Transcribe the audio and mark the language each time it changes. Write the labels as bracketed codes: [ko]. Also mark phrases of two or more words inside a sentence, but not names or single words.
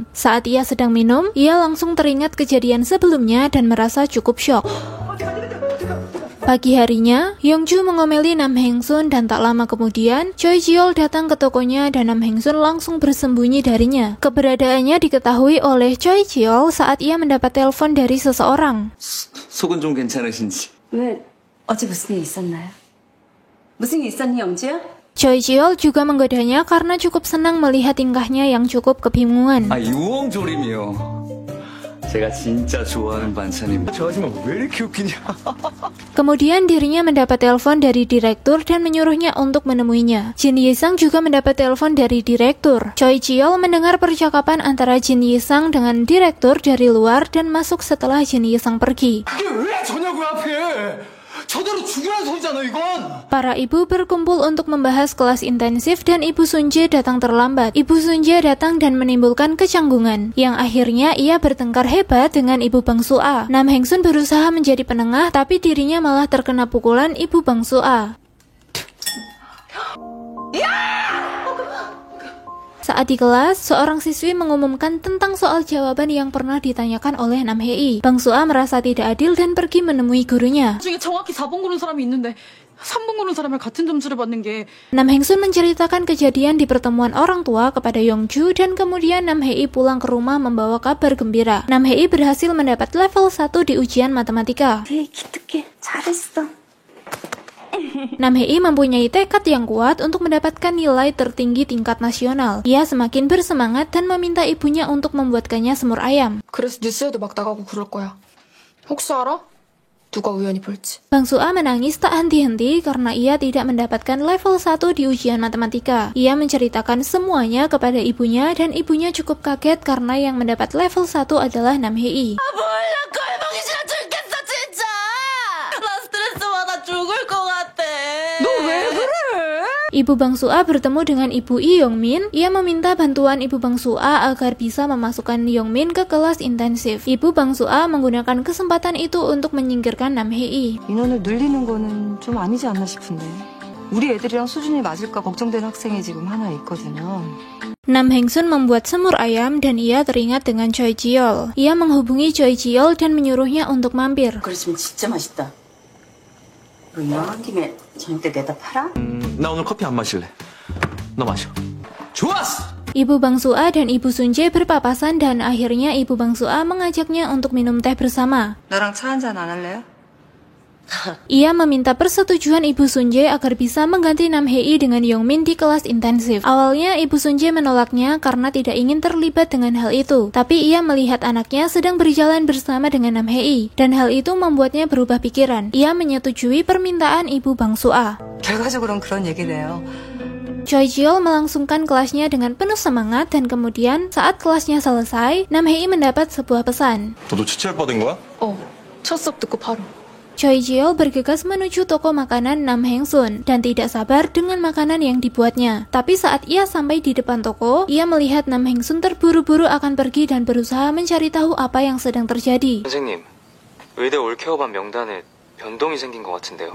[id] Saat ia sedang minum, ia langsung teringat kejadian sebelumnya dan merasa cukup syok. Pagi harinya, Yongju mengomeli Nam Heng Sun dan tak lama kemudian, Choi Ji-yeol datang ke tokonya dan Nam Heng Sun langsung bersembunyi darinya. Keberadaannya diketahui oleh Choi Ji-yeol saat ia mendapat telepon dari seseorang. [ko] 속은 좀 괜찮으신지. 왜? 어제 무슨 일 있었나요? 무슨 일 있었니, 영주야? [id] Choi Ji-yeol juga menggodanya karena cukup senang melihat tingkahnya yang cukup kebingungan. [ko] 유엉조림이요. 제가 진짜 좋아하는 반찬입니다. 저 아줌마 왜 이렇게 웃기냐? [id] Kemudian dirinya mendapat telepon dari direktur dan menyuruhnya untuk menemuinya. Jin Yi-sang juga mendapat telepon dari direktur. Choi Ji-yeol mendengar percakapan antara Jin Yi-sang dengan direktur dari luar dan masuk setelah Jin Yi-sang pergi. [ko] 이게 왜 저냐고요 앞에? 저대로 죽으라는 소리잖아 이건. [id] Para ibu berkumpul untuk membahas kelas intensif dan Ibu Sunje datang terlambat. Ibu Sunje datang dan menimbulkan kecanggungan, yang akhirnya ia bertengkar hebat dengan Ibu Bangsu A. Nam Heng Sun berusaha menjadi penengah, tapi dirinya malah terkena pukulan Ibu Bangsu A. Saat di kelas, seorang siswi mengumumkan tentang soal jawaban yang pernah ditanyakan oleh Nam Hei. Bang Sua merasa tidak adil dan pergi menemui gurunya. [ko] 중에 정확히 4번 고른 사람이 있는데 3번 고른 사람을 같은 점수를 받는 게 [id] Nam Heng Sun menceritakan kejadian di pertemuan orang tua kepada Yongju dan kemudian Nam Hei pulang ke rumah membawa kabar gembira. Nam Hei berhasil mendapat level 1 di ujian matematika. [ko] 되게 기특해. 잘했어. [id] Nam Hei mempunyai tekad yang kuat untuk mendapatkan nilai tertinggi tingkat nasional. Ia semakin bersemangat dan meminta ibunya untuk membuatkannya semur ayam. [ko] 그래서 뉴스에도 막 나가고 그럴 거야. 혹시 알아? 누가 우연히 볼지. [id] Bang Sua menangis tak henti-henti karena ia tidak mendapatkan level 1 di ujian matematika. Ia menceritakan semuanya kepada ibunya dan ibunya cukup kaget karena yang mendapat level 1 adalah Nam Hei. [ko] 몰라 꼴보기 싫어 죽겠어 진짜. 나 스트레스 받아 죽을 것 같아. 너 왜 그래? [id] Ibu Bang Sua bertemu dengan Ibu Lee Yong-min. Ia meminta bantuan Ibu Bang Sua agar bisa memasukkan Yong-min ke kelas intensif. Ibu Bang Sua menggunakan kesempatan itu untuk menyingkirkan Nam Hei. [ko] 인원을 늘리는 거는 좀 아니지 않나 싶은데. 우리 애들이랑 수준이 맞을까 걱정되는 학생이 지금 하나 있거든요. [id] Nam Heng Sun membuat semur ayam dan ia teringat dengan Choi Ji-yeol. Ia menghubungi Choi Ji-yeol dan menyuruhnya untuk mampir. [ko] 그랬으면 진짜 맛있다. 너 이왕 한 김에 저녁 때 내다 팔아? 나 오늘 커피 안 마실래. 너 마셔. 좋았어. [id] Ibu Bang Sua dan Ibu Sunje berpapasan dan akhirnya Ibu Bang Sua mengajaknya untuk minum teh bersama. [ko] 너랑 차 한잔 안 할래요? [id] Ia meminta persetujuan Ibu Sunje agar bisa mengganti Nam Hei dengan Yongmin di kelas intensif. Awalnya Ibu Sunje menolaknya karena tidak ingin terlibat dengan hal itu. Tapi ia melihat anaknya sedang berjalan bersama dengan Nam Hei dan hal itu membuatnya berubah pikiran. Ia menyetujui permintaan Ibu Bang Sua. [ko] 결과적으로는 그런 얘기네요. [id] Choi Ji-yeol melangsungkan kelasnya dengan penuh semangat dan kemudian saat kelasnya selesai, Nam Hei mendapat sebuah pesan. [ko] 너도 취할 뻔된 거야? 첫 수업 듣고 바로. [id] Choi Ji-yeol bergegas menuju toko makanan Nam Heng Sun dan tidak sabar dengan makanan yang dibuatnya. Tapi saat ia sampai di depan toko, ia melihat Nam Heng Sun terburu-buru akan pergi dan berusaha mencari tahu apa yang sedang terjadi. [ko] 선생님, 의대 올케어반 명단에 변동이 생긴 것 같은데요.